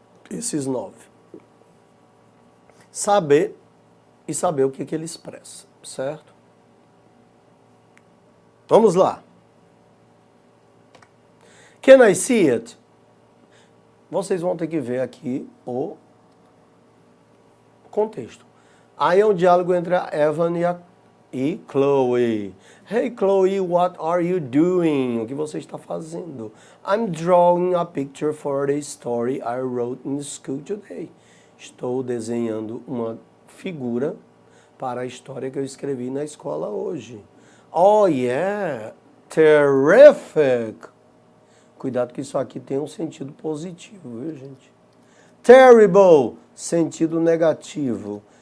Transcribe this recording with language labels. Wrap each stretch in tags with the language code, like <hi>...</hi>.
<pt>Esses 9. Saber e saber o que ele expressa, certo? Vamos lá.</pt> <en>Can I see it?</en> <pt>Vocês vão ter que ver aqui o contexto. Aí é um diálogo entre a Evan e Chloe.</pt> <en>Hey Chloe, what are you doing?</en> <pt>O que você está fazendo?</pt> <en>I'm drawing a picture for the story I wrote in school today.</en> <pt>Estou desenhando uma figura para a história que eu escrevi na escola hoje.</pt> <en>Oh yeah, terrific!</en> <pt>Cuidado que isso aqui tem um sentido positivo, viu, gente? Terrible, sentido negativo.</pt>